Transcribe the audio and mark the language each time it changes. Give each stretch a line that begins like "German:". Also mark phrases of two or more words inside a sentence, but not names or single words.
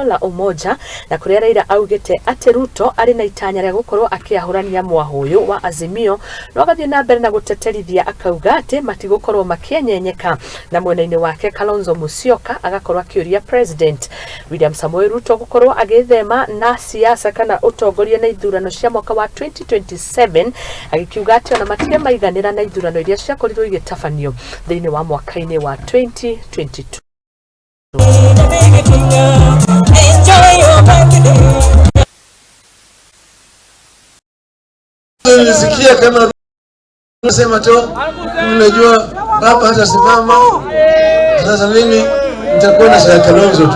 Kikuyu: la Umoja na kuria Raila augite ati Ruto ari na itanya ria gukorwo akiahurania mwaho uyu wa Azimio no gathie na mbere na guteterithia akauga ati matigukorwo makienyenyeka na mwena-ini wake Kalonzo Musyoka agakorwo akiuria President William Samoei Ruto gukorwo agithema na siasa kana utongoria na ithurano cia mwaka wa 2027 agikiuga ati ona matige maiganira na ithurano iria cia korirwo igitafanio thiini wa mwaka-ini wa 2022.
Swahili: Nilisikia kama unasema tu unajua baba hata simama sasa mimi nitakuwa na shaka Kalonzo tu.